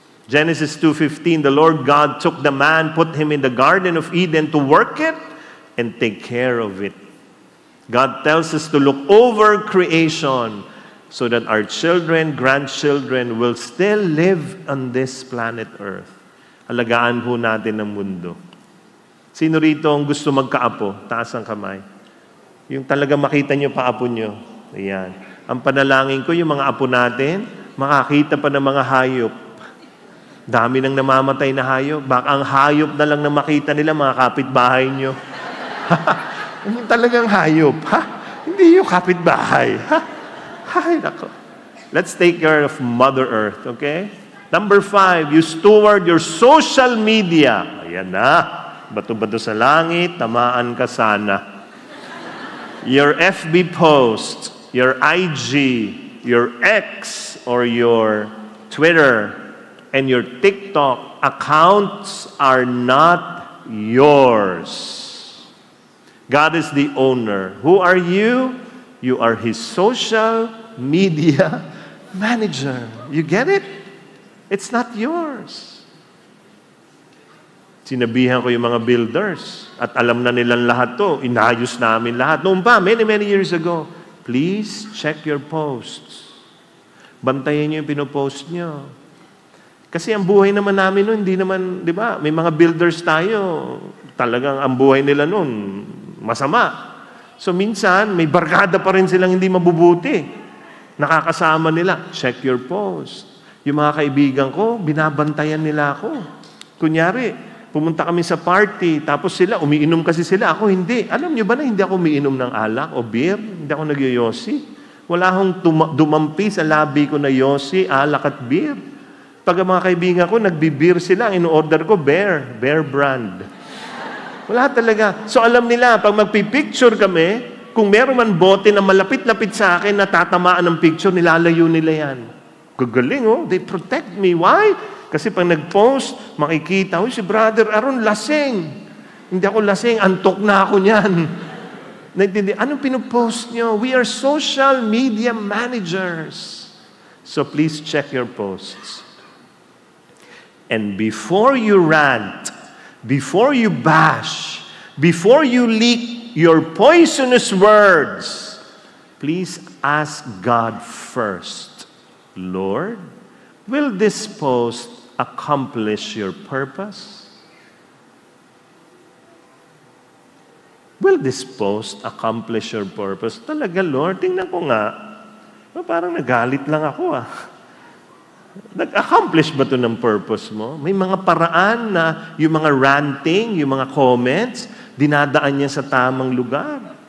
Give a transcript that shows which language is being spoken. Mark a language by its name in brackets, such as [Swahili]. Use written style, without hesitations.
[English] Genesis 2:15, the Lord God took the man, put him in the Garden of Eden to work it and take care of it. God tells us to look over creation so that our children, grandchildren will still live on this planet Earth. [Filipino] Alagaan po natin ang mundo. Sino rito ang gusto magkaapo? Taas ang kamay. Yung talaga makita nyo paapo nyo. Ayan. Ang panalangin ko, yung mga apo natin, makakita pa ng mga hayop. Dami nang namamatay na hayop. Baka ang hayop na lang na makita nila, mga kapitbahay nyo. Yung talagang hayop. Hindi yung kapitbahay. Ay, nako. [English] Let's take care of Mother Earth, okay? Number 5, you steward your social media. [Filipino] Ayan na. Bato-bato sa langit, tamaan ka sana. [English] Your FB post, your IG, your X, or your Twitter, and your TikTok accounts are not yours. God is the owner. Who are you? You are His social media manager. You get it? It's not yours. [Filipino] Sinabihan ko yung mga builders at alam na nilang lahat to. Inayos namin lahat. [English] Noon pa, many years ago, please check your posts. [Filipino] Bantayan niyo yung pinopost niyo. Kasi ang buhay naman namin noon, hindi naman, di ba? May mga builders tayo, talagang ang buhay nila noon, masama. So minsan, may barkada pa rin silang hindi mabubuti. Nakakasama nila, [English] check your post. [Filipino] Yung mga kaibigan ko, binabantayan nila ako. Kunyari, pumunta kami sa party, tapos sila, umiinom kasi sila, ako hindi. Alam niyo ba na hindi ako umiinom ng alak o beer? Hindi ako nagyoyosi. Wala akong dumampi sa labi ko na yosi, alak at beer. Pag ang mga kaibigan ko, nagbi-beer sila, ang ino-order ko, bear brand. Wala talaga. So alam nila, pag magpipicture kami, kung meron man bote na malapit-lapit sa akin na tatamaan ng picture, nilalayo nila yan. Gagaling, [English] They protect me. [Filipino] Why? Kasi pag nag-post, makikita, si Brother Aaron, lasing. Hindi ako lasing, antok na ako niyan. Anong pinopost nyo? [English] We are social media managers. So please check your posts. And before you rant, before you bash, before you leak your poisonous words, please ask God first, Lord, will this post accomplish your purpose? Will this post accomplish your purpose? [Filipino] Talaga, Lord, tingnan ko nga. Parang nagalit lang ako Nag-accomplish ba ito ng purpose mo? May mga paraan na yung mga ranting, yung mga comments, dinadaan niya sa tamang lugar.